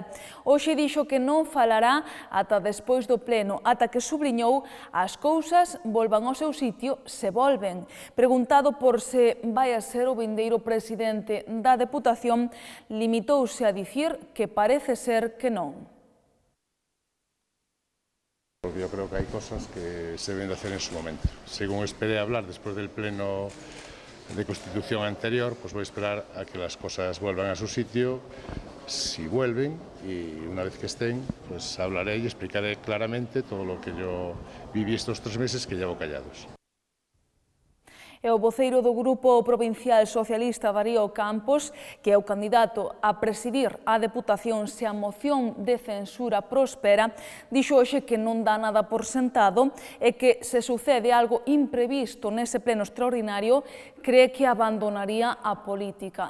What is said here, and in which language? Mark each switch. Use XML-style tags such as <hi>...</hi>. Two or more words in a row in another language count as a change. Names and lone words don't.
<gl>Hoxe dixo que non falará ata despois do pleno, ata que subliñou as cousas volvan ao seu sitio se volven. Preguntado por se vai a ser o vindeiro presidente da Deputación, limitouse a dicir que parece ser que non.</gl> <es>Porque yo creo que hay cosas que se deben de hacer en su momento. Según esperé hablar después del pleno de constitución anterior, pues voy a esperar a que las cosas vuelvan a su sitio. Si vuelven, y una vez que estén, pues hablaré y explicaré claramente todo lo que yo viví estos 3 meses que llevo callados.</es> <gl>É o voceiro do Grupo Provincial Socialista Darío Campos, que é o candidato a presidir a Deputación se a moción de censura prospera, dixo hoxe que non dá nada por sentado e que se sucede algo imprevisto nese pleno extraordinario, cree que abandonaría a política.</gl>